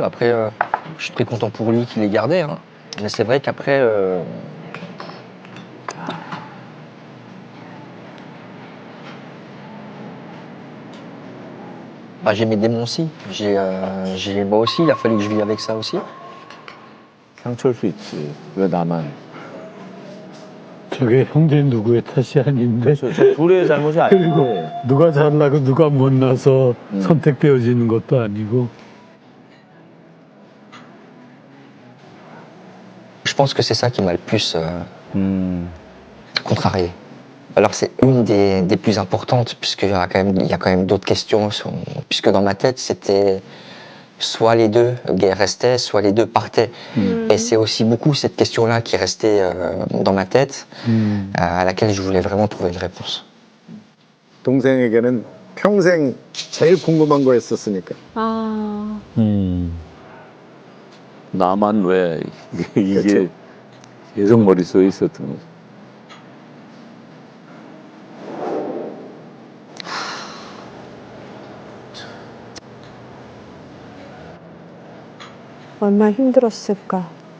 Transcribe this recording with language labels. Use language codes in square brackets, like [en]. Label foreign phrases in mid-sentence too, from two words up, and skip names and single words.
[fr] Après, je suis très content pour lui qu'il les gardait. Hein. Mais c'est vrai qu'après. Bah, j'ai mes démons aussi. Moi aussi, il a fallu que je vive avec ça aussi. [ko] 상처일 수 있지. 왜 나만? 저게 형제 누구의 탓이 아닌데 저 둘의 잘못이 그리고 아니고. 누가 잘나고 누가 못나서 선택되어지는 것도 아니고 [fr] Je pense que c'est ça qui m'a le plus contrarié. Alors c'est une des plus importantes, puisqu'il y a quand même d'autres questions, puisque dans ma tête c'était soit les deux restaient, soit les deux partaient. Et c'est aussi beaucoup cette question-là qui est restée dans ma tête, à laquelle je voulais vraiment trouver une réponse. [ko] 동생에게는 평생 제일 궁금한 거였었으니까. 아, 나만 왜 이게 계속 머릿속에 있었던 거죠. 얼마나 힘들었을까.